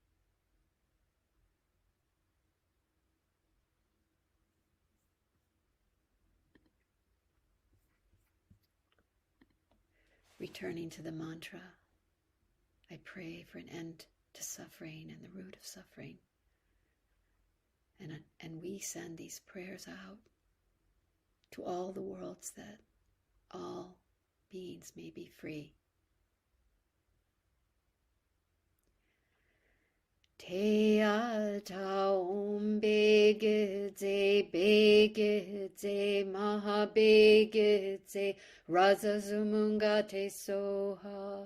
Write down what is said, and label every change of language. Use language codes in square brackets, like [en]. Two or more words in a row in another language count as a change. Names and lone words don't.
[en] Returning to the mantra, I pray for an end to suffering and the root of suffering. And we send these prayers out to all the worlds that all beings may be free. [sa] Te ata om begedze maha begedze raza zumunga te soha.